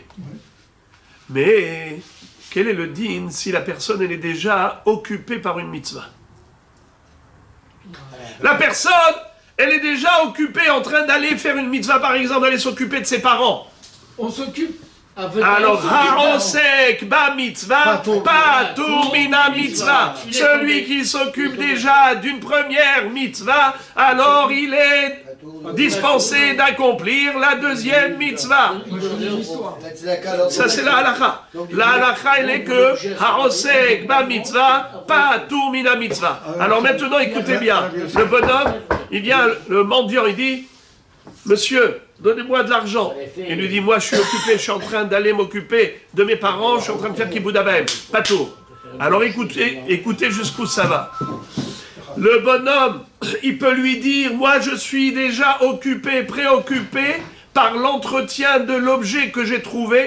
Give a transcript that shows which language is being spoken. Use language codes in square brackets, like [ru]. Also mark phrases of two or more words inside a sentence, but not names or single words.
[fr] Mais quel est le din si la personne elle est déjà occupée par une mitzvah? La personne, elle est déjà occupée en train d'aller faire une mitzvah, par exemple, d'aller s'occuper de ses parents. On s'occupe. Alors, [he] העוסק במצוה, פטור מן המצוה. [fr] Celui qui s'occupe déjà d'une première mitzvah, alors il est dispensé d'accomplir la deuxième mitzvah. Ça, c'est la halakha. La halakha, elle est que [he] העוסק במצוה, פטור מן המצוה. [fr] Alors maintenant, écoutez bien. Le bonhomme, il vient, le mendiant, il dit, monsieur, donnez-moi de l'argent. Il lui dit, moi je suis occupé, je suis en train d'aller m'occuper de mes parents, je suis en train de faire [he] כיבוד אבות. [fr] Pas tout. Alors écoutez jusqu'où ça va. Le bonhomme, il peut lui dire, moi je suis déjà occupé, préoccupé par l'entretien de l'objet que j'ai trouvé.